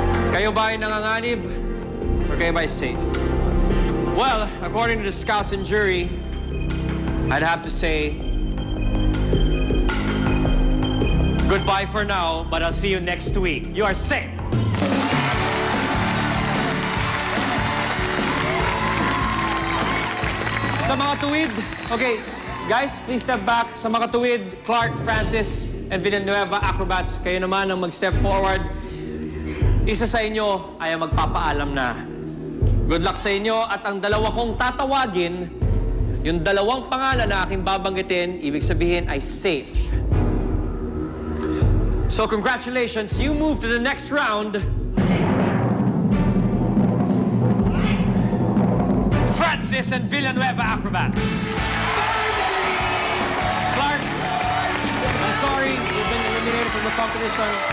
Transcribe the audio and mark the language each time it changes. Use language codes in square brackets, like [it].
[tl] Kayo ba ay nanganganib or kayo ba ay safe? [en] Well, according to the scouts and jury, I'd have to say goodbye for now, but I'll see you next week. You are safe. [tl] Sa mga tuwid, [en] okay, guys, please step back. [tl] Sa mga tuwid, Clark, Francis, and Villanueva Acrobats, kayo naman ang mag-step forward. Isa sa inyo ay magpapaalam na. Good luck sa inyo at ang dalawa kong tatawagin, yung dalawang pangalan na aking babanggitin, ibig sabihin ay safe. [en] So congratulations, you move to the next round. Francis and Villanueva Acrobats. Clark, I'm sorry, you've been eliminated from the competition.